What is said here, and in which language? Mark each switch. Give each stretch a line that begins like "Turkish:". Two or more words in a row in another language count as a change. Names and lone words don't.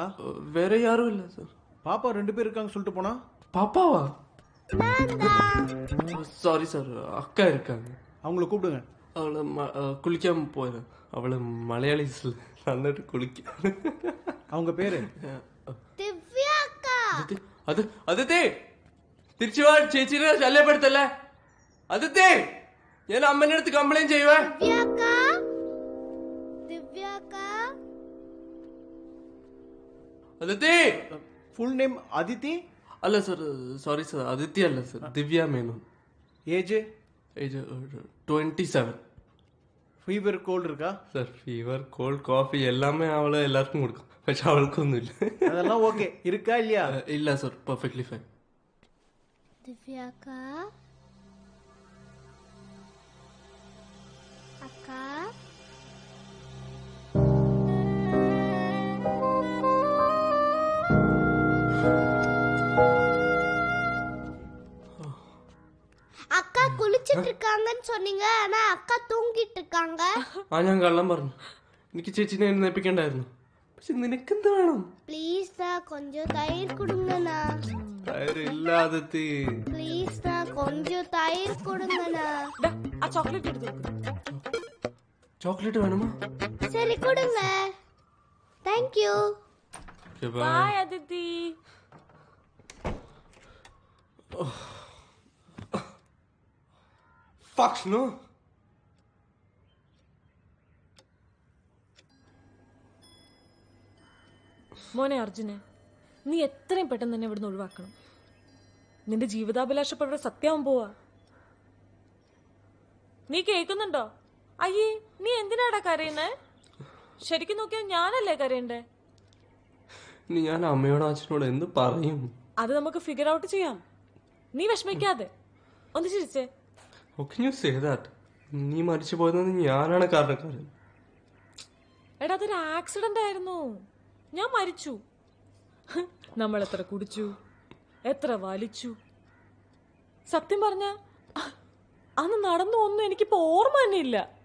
Tamil: வேற யாரும் இல்லை சார். பாப்பா 2 பேர் இருக்காங்க சொல்லிட்டு போனா? பாப்பாவா? சாரி சார், அக்கா இருக்காங்க. அவங்கள கூப்பிடுங்க. அவளை குளிக்காம போயிடும். அவளை மலையாளி வந்துட்டு குளிக்க. அவங்க பேரு?
Malayalam: ദിവ്യ അക്ക. അത് അതിഥി തിരിച്ചു വാ. ചേച്ചിനെ ശല്യപ്പെടുത്തല്ലേ അതിഥി. ഞാൻ അമ്മേന്റെ അടുത്ത് കംപ്ലൈന്റ് ചെയ്യുവേ. അതിഥി. ഫുൾ നെയിം അതിഥി? അല്ല സർ, സോറി സർ, അതിഥി അല്ല സർ, ദിവ്യ മേനോൻ. ഏജ്? ഏജ് 27.
English: fever cold இருக்கா?
Tamil: சார்
English: fever cold coffee
Tamil: எல்லாமே அவளை எல்லாருக்கும் கொடுக்கும்.
Malayalam: പക്ഷെ അവൾക്കൊന്നും ഇല്ല.
Tamil: அதெல்லாம் ஓகே இருக்கா இல்லையா? இல்ல சார்,
English: perfectly fine.
Malayalam: ദിവ്യ അക്ക. അക്ക. അക്ക കുളിച്ചിട്ട്
Tamil: இருக்காங்கன்னு சொன்னீங்க, ஆனா அக்கா தூங்கிட்டு இருக்காங்க.
Malayalam: ഞാൻ കള്ളം പറഞ്ഞു. എനിക്ക് ചേച്ചിനെ എഴുന്നേപ്പിക്കണ്ടായിരുന്നു. പക്ഷെ നിനക്കെന്ത് വേണം?
Tamil: പ്ലീസ് கொஞ்சம் தயிர் கொடுங்கண்ணா.
Malayalam: തൈര് ഇല്ല അതിഥി.
Tamil: പ്ലീസ് கொஞ்சம் தயிர் கொடுங்கண்ணா.
Malayalam: ആ ചോക്ലേറ്റ് എടുത്തു. ചോക്ലേറ്റ് വേണമോ?
Tamil: சரி கொடுங்க.
English: thank you.
Malayalam: ബൈ അതിഥി.
English: Fuck no.
Malayalam: മോനെ അർജുനെ, നീ എത്രയും പെട്ടെന്ന് തന്നെ ഇവിടുന്ന് ഒഴിവാക്കണം. നിന്റെ ജീവിതാഭിലാഷം ഇവിടെ സത്യമാവാൻ പോവാ. നീ കേൾക്കുന്നുണ്ടോ? അയ്യേ, നീ എന്തിനാടാ കരയുന്നേ? ശരിക്കും നോക്കിയാൽ ഞാനല്ലേ കരയണ്ടേ? ഇനി ഞാൻ അമ്മയോടും അച്ഛനോട് എന്ത് പറയും? അത് നമുക്ക്
English: figure out
Malayalam: ചെയ്യാം. നീ വിഷമിക്കാതെ ഒന്ന് ചിരിച്ചേ.
English: How can you say that?
Malayalam: നീ മരിച്ചു പോയതെന്ന് ഞാനാണ് കാരണക്കാരൻ. എടാ അതൊരു ആക്സിഡന്റ് ആയിരുന്നു. ഞാൻ മരിച്ചു. നമ്മൾ എത്ര കുടിച്ചു, എത്ര വലിച്ചു. സത്യം പറഞ്ഞ അന്ന് നടന്നു ഒന്നും എനിക്കിപ്പോ ഓർമ്മ തന്നെ ഇല്ല.